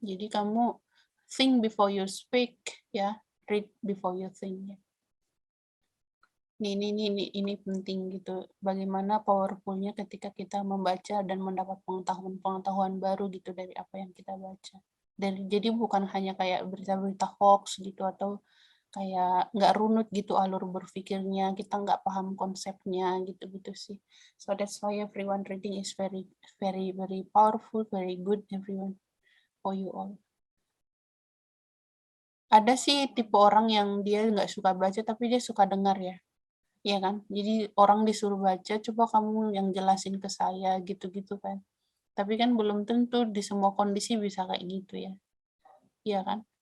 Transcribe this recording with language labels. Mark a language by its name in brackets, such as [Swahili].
[Indonesian] Jadi kamu [English] think before you speak ya, read before you think ya. [Indonesian] Ini penting gitu. Bagaimana powerful-nya ketika kita membaca dan mendapat pengetahuan baru gitu dari apa yang kita baca. Jadi bukan hanya kayak berita-berita hoax gitu atau kayak nggak runut gitu alur berpikirnya, kita nggak paham konsepnya gitu-gitu sih. [English] So that's why everyone reading is very very very powerful, very good everyone, for you all. [Indonesian] Ada sih tipe orang yang dia nggak suka baca tapi dia suka dengar ya. Iya kan? Jadi orang disuruh baca, coba kamu yang jelasin ke saya gitu-gitu kan. Tapi kan belum tentu di semua kondisi bisa kayak gitu ya. Iya kan?